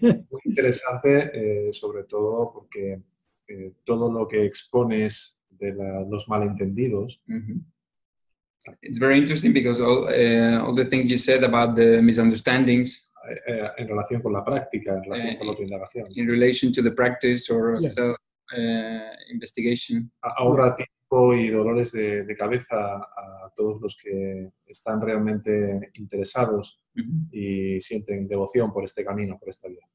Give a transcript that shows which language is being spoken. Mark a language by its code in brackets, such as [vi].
[es] Muy interesante, sobre todo porque todo lo que expones de los malentendidos. [en] It's very interesting because all the things you said about the misunderstandings [es] en relación con la práctica, en relación con la autoindagación. [en] In relation to the practice or self-investigation. [es] Ahorra tiempo y dolores de cabeza a todos los que están realmente interesados y sienten devoción por este camino, por esta vía.